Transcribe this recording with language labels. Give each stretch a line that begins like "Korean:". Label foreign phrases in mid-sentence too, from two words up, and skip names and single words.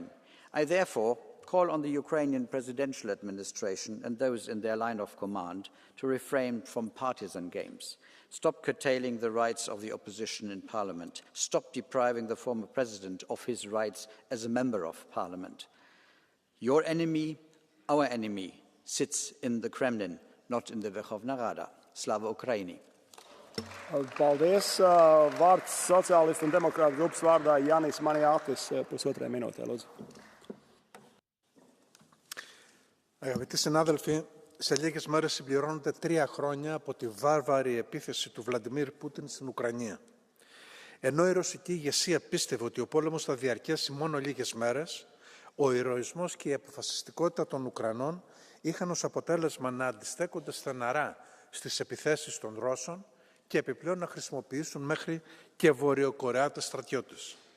English: I therefore call on the Ukrainian presidential administration and those in their line of command to refrain from partisan games. Stop curtailing the rights of the opposition in parliament. Stop depriving the former president of his rights as a member of parliament. Your enemy, our enemy, sits in the Kremlin, not in the Verkhovna Rada.
Ukrainian: Slava Ukraini.
Latvian: Paldies. Vārds sociālistu un demokrātu grupas vārdā Jānis Maniātis, pusotrai minūtē, lūdzu.
Greek: Αγαπητοί συνάδελφοι, σε λίγες μέρες συμπληρώνονται 3 χρόνια από τη βάρβαρη επίθεση του Βλαντιμίρ Πούτιν στην Ουκρανία. Ενώ η ρωσική ηγεσία πίστευε ότι ο πόλεμος θα διαρκέσει μόνο λίγες μέρες, ο ηρωισμός και η αποφασιστικότητα των Ουκρανών είχαν ως αποτέλεσμα να αντιστέκονται στεναρά στις επιθέσεις των Ρώσων και επιπλέον να χρησιμοποιήσουν μέχρι και βορειοκορεάτες στρατιώτες.